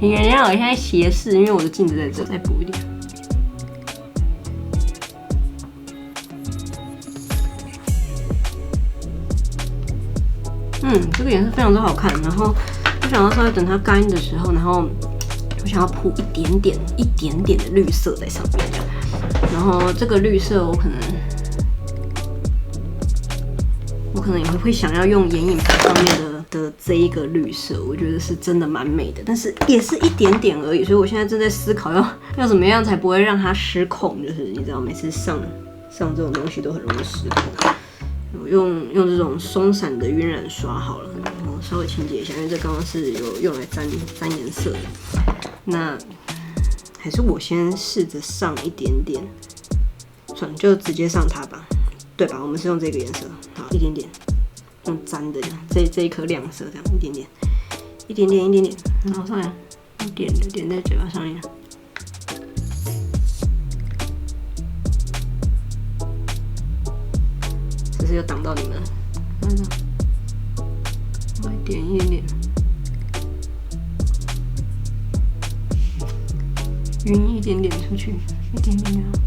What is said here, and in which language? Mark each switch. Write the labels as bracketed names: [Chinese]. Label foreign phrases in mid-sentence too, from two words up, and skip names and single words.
[Chinese] 你原諒我現在斜視，因為我的鏡子在這，再補一點。這個顏色非常之好看。然後我想要稍微等它乾的時候，然後我想要鋪一點點的綠色在上面，這樣。然後這個綠色我可能也會想要用眼影盤上面的這一個綠色，我覺得是真的蠻美的，但是也是一點點而已。所以我現在正在思考要怎麼樣才不會讓它失控，就是你知道，每次上這種東西都很容易失控。我用這種鬆散的暈染刷好了，然後稍微清洁一下，因為这剛剛是有用來沾顏色的。那還是我先試着上一點點，算了，就直接上它吧，對吧？我們是用這個顏色，好，一點點，用沾的這一顆亮色，這樣一點點，然後上來一點的點在嘴巴上面。就擋到你們，我点一點點，暈一點點出去，一點點，